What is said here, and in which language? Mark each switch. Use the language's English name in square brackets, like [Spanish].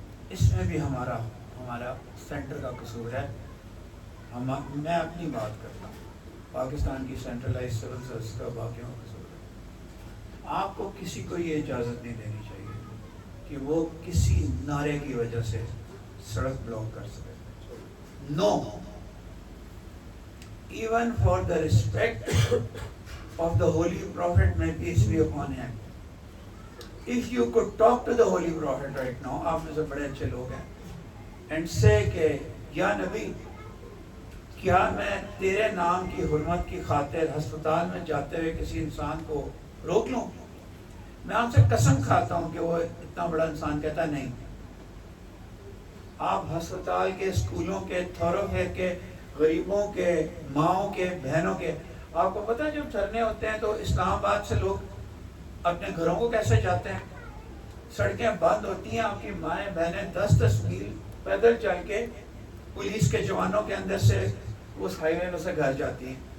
[Urdu] اس میں بھی ہمارا سینٹر کا قصور ہے. میں اپنی بات کرتا ہوں, پاکستان کی سینٹرلائز سول سروس کا باقیوں کا قصور ہے. آپ کو کسی کو یہ اجازت نہیں دینی چاہیے کہ وہ کسی نعرے کی وجہ سے سڑک بلاک کر سکے. [English] No, even for the respect of the Holy Prophet, may peace be upon him. If you could talk to the Holy Prophet right now, [Urdu] آپ میں سے بڑے اچھے لوگ ہیں, [English] and say [Urdu] کہ یا نبی کیا میں تیرے نام کی حرمت کی خاطر ہسپتال میں جاتے ہوئے کسی انسان کو روک لوں؟ میں آپ سے قسم کھاتا ہوں کہ وہ اتنا بڑا انسان کہتا نہیں. آپ ہسپتال کے، اسکولوں کے، تھوروفیئر کے، غریبوں کے، ماؤں کے، بہنوں کے، آپ کو پتہ ہے جب دھرنے ہوتے ہیں تو اسلام آباد سے لوگ اپنے گھروں کو کیسے جاتے ہیں؟ سڑکیں بند ہوتی ہیں، آپ کی مائیں بہنیں 10 میل پیدل چل کے پولیس کے جوانوں کے اندر سے اس ہائی وے سے گھر جاتی ہیں.